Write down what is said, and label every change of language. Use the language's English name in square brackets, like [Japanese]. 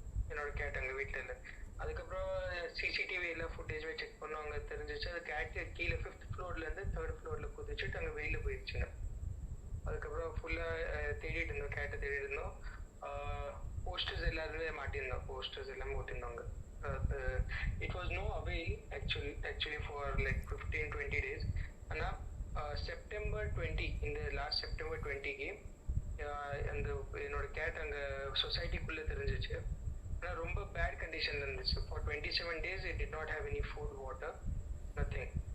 [Tamil] என்னோட கேட் அங்கே வீட்டில் இல்லை. அதுக்கப்புறம் சிசிடிவியில் ஃபுட்டேஜ் செக் பண்ணோம். அங்கே தெரிஞ்சிச்சு அது கேட்டு கீழே 5th ஃப்ளோர்லேருந்து 3rd ஃப்ளோரில் குதிச்சுட்டு அங்கே வெளியில் போயிடுச்சுங்க. அதுக்கப்புறம் ஃபுல்லாக தேடிட்டு இருந்தோம், கேட்டை தேடிட்டு இருந்தோம். போஸ்டர்ஸ் எல்லாருமே மாட்டியிருந்தோம், போஸ்டர்ஸ் எல்லாம் போட்டிருந்தோங்க. [English] It was no avail actually for like 15-20 days. [Tamil] ஆனால் September 20, இந்த லாஸ்ட் September 20க்கு அந்த என்னோட கேட் அங்கே சொசைட்டிக்குள்ளே தெரிஞ்சிச்சு. ஆனால் ரொம்ப பேட் கண்டிஷனில் இருந்துச்சு. [English] For 27 days it did not have any food, water, nothing.